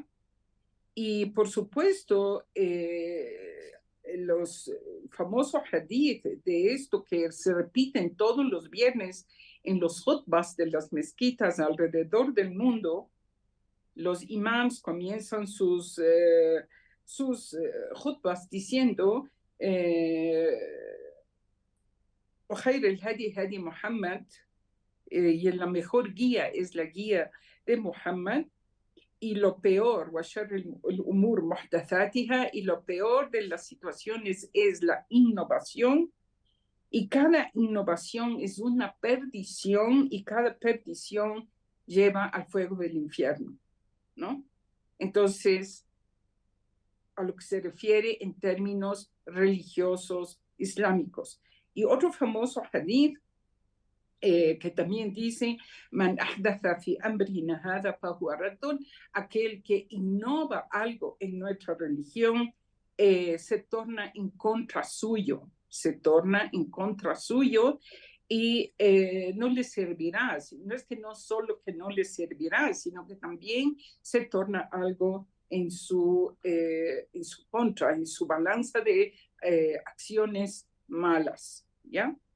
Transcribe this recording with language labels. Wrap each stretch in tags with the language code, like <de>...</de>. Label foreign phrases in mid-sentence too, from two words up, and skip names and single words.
<es>Y por supuesto, los famosos hadith de esto que se repiten todos los viernes en los khutbas de las mezquitas alrededor del mundo, los imams comienzan sus khutbas diciendo</es> <ar>وخير الهدي هدي محمد,</ar> <es>y la mejor guía es la guía de Muhammad, y lo peor,</es> <ar>وشر الأمور محدثاتها,</ar> <es>y lo peor de las situaciones es la innovación, y cada innovación es una perdición, y cada perdición lleva al fuego del infierno, ¿no? Entonces, a lo que se refiere en términos religiosos islámicos. Y otro famoso hadith que también dice,</es> <ar>من أحدث في أمرنا هذا فهو رد,</ar> <es>aquel que innova algo en nuestra religión se torna en contra suyo, y no le servirá. No es que no solo que no le servirá, sino que también se torna algo en su contra, en su balanza de acciones malas, ¿ya?</es>